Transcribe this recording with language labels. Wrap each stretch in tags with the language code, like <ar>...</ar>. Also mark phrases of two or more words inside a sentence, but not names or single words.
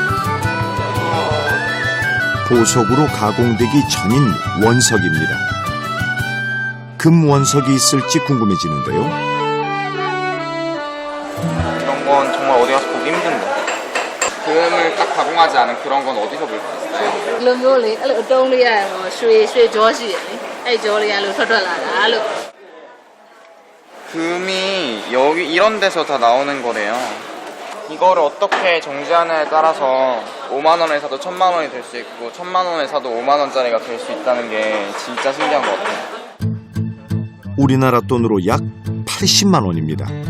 <ko>보석으로 가공되기 전인 원석입니다. 금 원석이 있을지 궁금해지는데요. 이런 건 정말 어디 가서 보기 힘든데. 금을 딱 가공하지 않은 그런 건 어디서 볼 수 있어요?</ko> <my>ဒီလိုမျိုးလေအဲ့လိုအတုံးလေးရရွှေကြောရှိတယ်လေအဲ့ကြောလေးကလို့ထွက်လာတာလို့</my> <ko>금이 여기 이런 데서 다 나오는 거래요. 이거를 어떻게 정지하느냐에 따라서 5만 원에 사도 1,000만 원이 될 수 있고 1,000만 원에 사도 5만 원짜리가 될 수 있다는 게 진짜 신기한 것 같아요. 우리나라 돈으로 약 80만 원입니다.</ko>